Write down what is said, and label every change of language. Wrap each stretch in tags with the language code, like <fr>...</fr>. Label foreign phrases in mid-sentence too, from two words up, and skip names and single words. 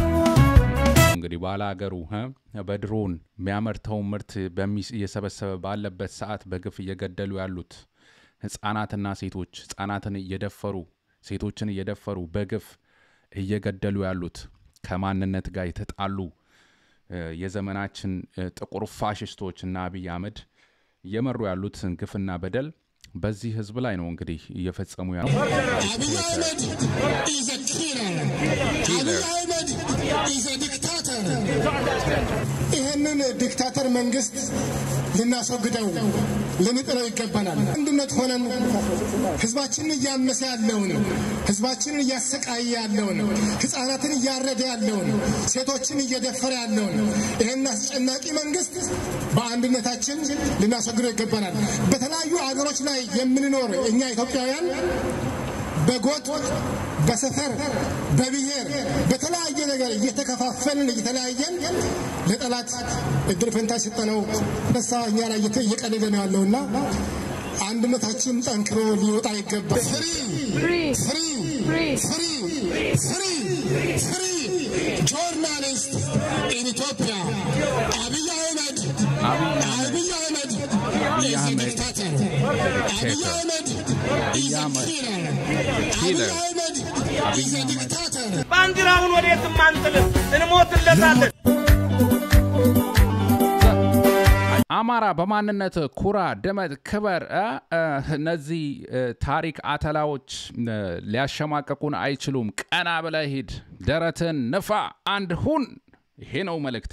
<am>እንግዲህ ባላገሩ በድሮን የሚያመርተው ምርት እየሰበሰበ ባለበት ሰዓት በግፍ እየገደሉ ያሉት ህፃናትና ሴቶች ህፃናትን እየደፈሩ ሴቶችን እየደፈሩ በግፍ እየገደሉ ያሉት ከማንነት ጋር የተጣሉ የዘመናችን ጥቁር ፋሽስቶች እና አብይ አህመድ እየመሩ ያሉት ግፍና በደል በዚህ ህዝብ ላይ ነው እንግዲህ እየፈጸሙ ያሉት አብይ አህመድ</am> <en>is a killer</en> <am>አብይ አህመድ</am> <en>is a dictator</en> <am>ይሄንን ዲክታተር መንግስት ልናስወግደው ልንጥለው ይገባናል አንድነት ሆነን ህዝባችንን እያመሰ ያለውን ህዝባችንን እያሰቃየ ያለውን ህፃናትን እያረደ ያለውን ሴቶችን እየደፈረ ያለውን ይሄን አስጨናቂ መንግስት በአንድነታችን ልናስወግደው ይገባናል በተለያዩ አገሮች ላይ የምንኖር እኛ ኢትዮጵያውያን በጎጥ በሰፈር በብሔር በተለያየ ነገር እየተከፋፈልን እየተለያየን ለጠላት እድል ፈንታ ሲጠነው በሳኛ ላይ እየቀለደ ነው ያለውና አንድነታችን ጠንክሮ ሊወጣ ይገባል</am> <en>free journalist in Ethiopia Abiy Ahmed is a dictator Abiy Ahmed is a killer Abiy Ahmed is a dictator</en> <am>ባንዲራውን ወዴት ማንጥልም እንሞትለታለን አማራ በማንነት ኩራ ደመት ክበር እነዚህ ታሪክ አተላዎች ሊያሸማቀቁን አይችሉም ቀና ብለህ ሂድ ደረትን ንፋ አንድ ሁን ይሄ ነው መልእክቴ</am>